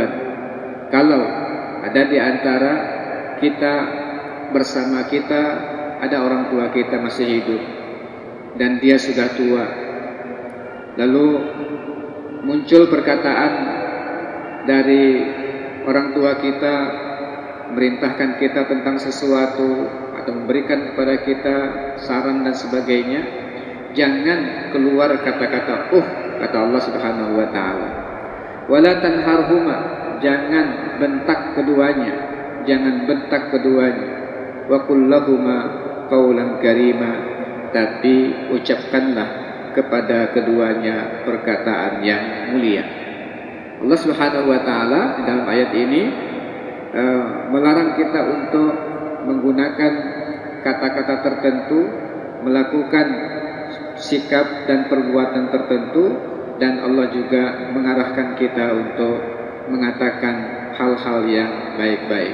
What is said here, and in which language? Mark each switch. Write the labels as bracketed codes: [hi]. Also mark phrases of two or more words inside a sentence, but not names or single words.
[id] Kalau ada di antara kita, bersama kita ada orang tua kita masih hidup dan dia sudah tua, lalu muncul perkataan dari orang tua kita merintahkan kita tentang sesuatu atau memberikan kepada kita saran dan sebagainya, jangan keluar kata-kata kata [ar] الله سبحانه وتعالى. ولا تنهرهما, [id] jangan bentak keduanya, [ar] وقل لهما قولا كريما, [id] tapi ucapkanlah kepada keduanya perkataan yang mulia. [ar] الله سبحانه وتعالى [id] dalam ayat ini melarang kita untuk menggunakan kata-kata tertentu, melakukan sikap dan perbuatan tertentu, dan Allah juga mengarahkan kita untuk mengatakan hal-hal yang baik-baik.